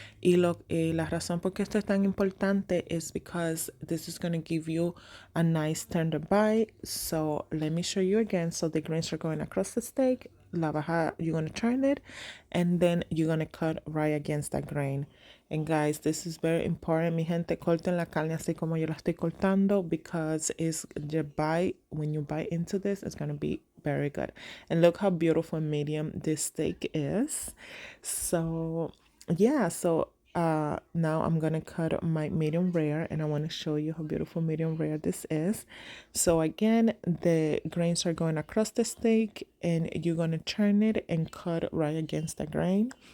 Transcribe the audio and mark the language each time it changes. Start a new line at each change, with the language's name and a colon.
Spanish: La razón por qué esto es tan importante
English: is because this is going to give you a nice tender bite. So let me show you again. So the grains are going across the steak.
Spanish: La baja,
English: you're going to turn it, and then you're going to cut right against that grain. And guys, this is very important.
Spanish: Mi gente, corten la carne así como yo la estoy cortando
English: because it's the bite. When you bite into this, it's going to be very good. And look how beautiful and medium this steak is. So, yeah. So, now I'm going to cut my medium rare, and I want to show you how beautiful medium rare this is. So again, the grains are going across the steak, and you're going to turn it and cut right against the grain.